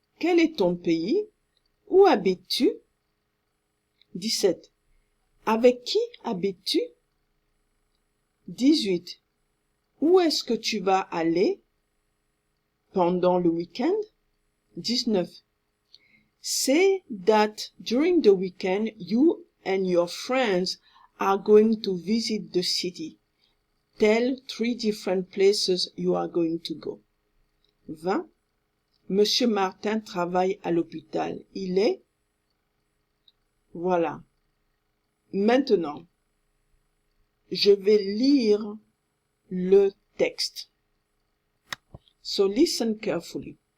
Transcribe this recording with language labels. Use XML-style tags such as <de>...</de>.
<fr>Quel est ton pays? Où habites-tu? 17. Avec qui habites-tu? 18. Où est-ce que tu vas aller pendant le week-end? 19.</fr> <en>Say that during the weekend you and your friends are going to visit the city. Tell 3 different places you are going to go. 20.</en> <fr>Monsieur Martin travaille à l'hôpital. Il est? Voilà. Maintenant, je vais lire le texte.</fr> <en>So listen carefully.</en>